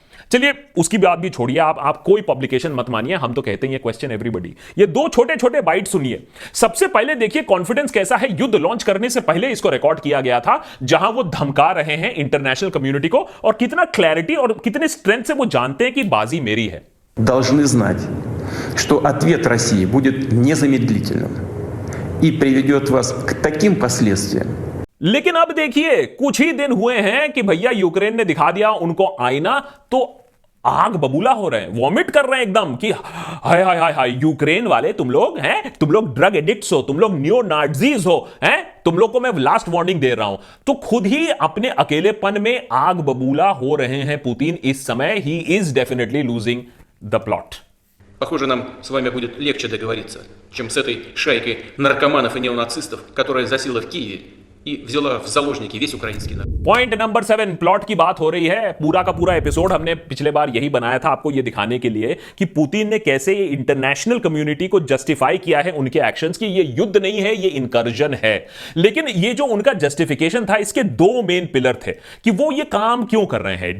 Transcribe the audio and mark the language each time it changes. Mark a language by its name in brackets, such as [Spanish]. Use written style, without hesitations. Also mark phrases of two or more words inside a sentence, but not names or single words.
[Hindi] चलिए उसकी बात भी छोड़िए, आप कोई पब्लिकेशन मत मानिए, हम तो कहते हैं [English] question everybody. [Hindi] ये 2 छोटे छोटे बाइट सुनिए। सबसे पहले देखिए कॉन्फिडेंस कैसा है। युद्ध लॉन्च करने से पहले इसको रिकॉर्ड किया गया था, जहां वो धमका रहे हैं [English] international community [Hindi] को, और कितना क्लैरिटी और कितने स्ट्रेंथ से वो जानते हैं कि बाजी मेरी है। [Russian] Должны знать, что ответ России будет незамедлительным и приведет вас к таким последствиям. [Hindi] लेकिन अब देखिए, कुछ ही दिन हुए हैं कि भैया यूक्रेन ने दिखा दिया उनको आईना, तो आग बबूला हो रहे हैं, वॉमिट कर रहे हैं एकदम कि हाय हाय हाय हाय, यूक्रेन वाले तुम लोग हैं, तुम लोग [English] drug addicts [Hindi] हो, तुम लोग [English] neo Nazis [Hindi] हो, हैं, तुम लोग को मैं [English] last warning [Hindi] दे रहा हूं। तो खुद ही अपने अकेलेपन में आग बबूला हो रहे हैं पुतिन इस समय। [English] He is definitely losing the plot. [Russian] Похоже, нам с вами будет легче договориться, чем с этой шайкой наркоманов и неонацистов, которая засела в Киеве и взяла в заложники весь украинский народ. [English] point number [Hindi] 7, प्लॉट की बात हो रही है। पूरा का पूरा एपिसोड हमने पिछले बार यही बनाया था, आपको यह दिखाने के लिए कि पुतिन ने कैसे ये [English] international community [Hindi] को जस्टिफाई किया है उनके एक्शंस की। ये युद्ध नहीं है, ये इनकर्जन है। लेकिन ये जो उनका जस्टिफिकेशन था, इसके 2 [English] main pillar [Hindi] थे कि वो ये काम क्यों कर रहे हैं।